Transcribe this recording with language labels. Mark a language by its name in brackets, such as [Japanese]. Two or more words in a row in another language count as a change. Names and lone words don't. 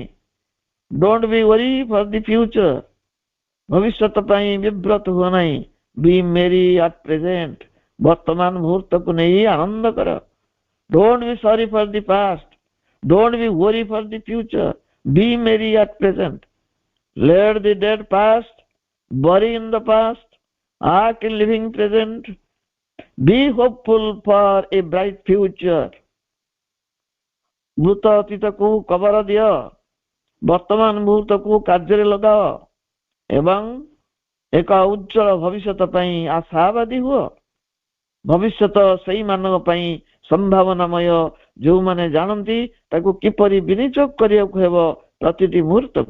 [English] Don't be worry for the future. [Odia] ଭବିଷ୍ୟତ ପାଇଁ ବିବ୍ରତ ହୁଅ ନାହିଁ। [English] Be merry at present. [Odia] ବର୍ତ୍ତମାନ ମୁହୂର୍ତ୍ତକୁ ନେଇ ଆନନ୍ଦ କର। [English] Don't be sorry for the past. Don't be worry for the future. Be merry at present. Let the dead past, bury in the past, act in living present, be hopeful for a bright future. [Odia] ମୃତ ଅତୀତକୁ କବର ଦିଅ, ବର୍ତ୍ତମାନ ମୁହୂର୍ତ୍ତକୁ କାର୍ଯ୍ୟରେ ଲଗାଅ। ଏବଂ ଏକ ଉଜ୍ଜଳ ଭବିଷ୍ୟତ ପାଇଁ ଆଶାବାଦୀ ହୁଅ। ଭବିଷ୍ୟତ ସେଇମାନଙ୍କ ପାଇଁ ସମ୍ଭାବନାମୟ ଯେଉଁମାନେ ଜାଣନ୍ତି ତାକୁ କିପରି ବିନିଯୋଗ କରିବାକୁ ହେବ ପ୍ରତିଟି ମୁହୂର୍ତ୍ତକୁ।